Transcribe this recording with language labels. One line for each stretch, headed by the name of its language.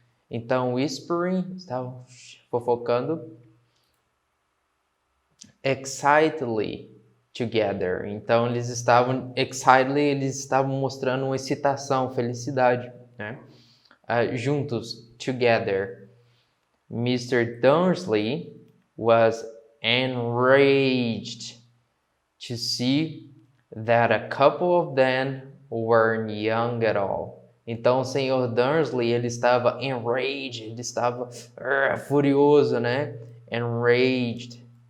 Portuguese: Então, whispering, estavam fofocando.
English: Excitedly together.
Portuguese: Então, eles estavam mostrando uma excitação, felicidade, né? Juntos, together. Mr.
English: Dursley was enraged to see that a couple of them weren't young at all.
Portuguese: Então, o Sr. Dursley, ele estava enraged, ele estava furioso, né?
English: Enraged.